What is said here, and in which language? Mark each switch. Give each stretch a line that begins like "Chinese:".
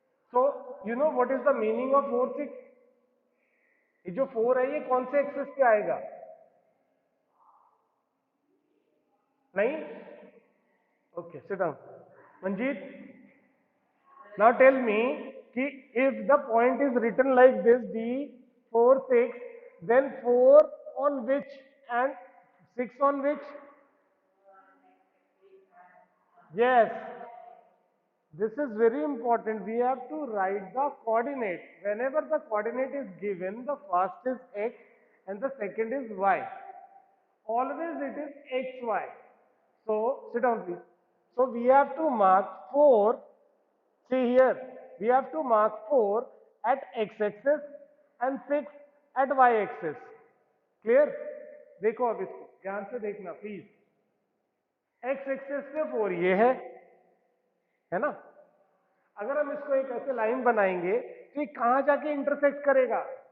English: So, you know what is the meaning of 4, 6?
Hindi: ये जो 4 है ये कौन से एक्सेस पे आएगा?
English: नहीं? Okay, sit down. Manjeet, now tell me कि if the point is written like this, D, 4, 6, then 4 on which and 6 on which? Yes. This is very important. We have to write the coordinate. Whenever the coordinate is given, the first is x and the second is y. Always it is xy. So, sit down please. So, we have to mark 4. See here, we have to mark 4 at x-axis and 6 at y-axis. Clear?
Hindi: देखो अब इसको ध्यान से देखना please. x-axis पे 4 ये है ना? अगर हम इसको एक ऐसे लाइन बनाएंगे तो ये कहां जाके इंटरसेक्ट करेगा?